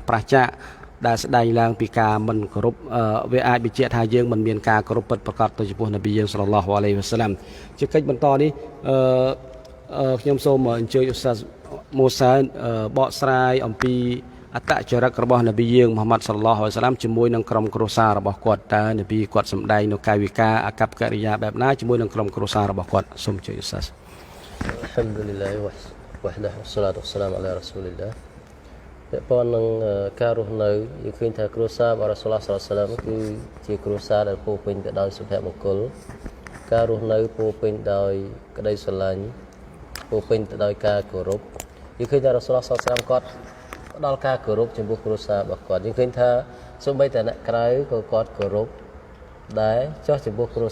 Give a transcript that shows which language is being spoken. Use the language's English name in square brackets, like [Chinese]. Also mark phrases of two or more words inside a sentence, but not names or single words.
[Khmer] ប្រឆាចដែលស្ដែងឡើងពីការមិនគោរពវាអាចបញ្ជាក់ថាយើងមិនមានការគោរពពិតប្រាកដទៅចំពោះនប៊ីយើង [Arabic] صلى الله عليه وسلم [Khmer] ជាកិច្ចបន្តនេះខ្ញុំសូមអញ្ជើញឧស្សាហ៍មូសាបកស្រាយអំពីអត្តចរិតរបស់នប៊ីយើងមូហាម៉ាត់ [Arabic] صلى الله عليه وسلم [Khmer] ជាមួយនឹងក្រុមគ្រួសាររបស់គាត់តើនប៊ីគាត់សម្ដែងនៅកាយវិការអាកប្បកិរិយាបែបណាជាមួយនឹងក្រុមគ្រួសាររបស់គាត់សូមអញ្ជើញឧស្សាហ៍ [Arabic] الحمد لله وحده والصلاة والسلام على رسول الله [Khmer] ពាក់ព័ន្ធនឹងការរស់នៅយើងឃើញថាគ្រួសាររបស់រ៉ាស៊ូលឡោះ សល្លឡោះ គឺជាគ្រួសារដែលពោរពេញទៅដោយសុភមង្គលការរស់នៅពោរពេញដោយក្តីស្រឡាញ់ពោរពេញទៅដោយការគោរពយើងឃើញថារ៉ាស៊ូលឡោះ សល្លឡោះ គាត់ផ្ដល់ការគោរពចំពោះគ្រួសាររបស់គាត់យើងឃើញថាសូម្បីតែអ្នកក្រៅក៏គាត់គោរពដែរចុះចំពោះគ្រួ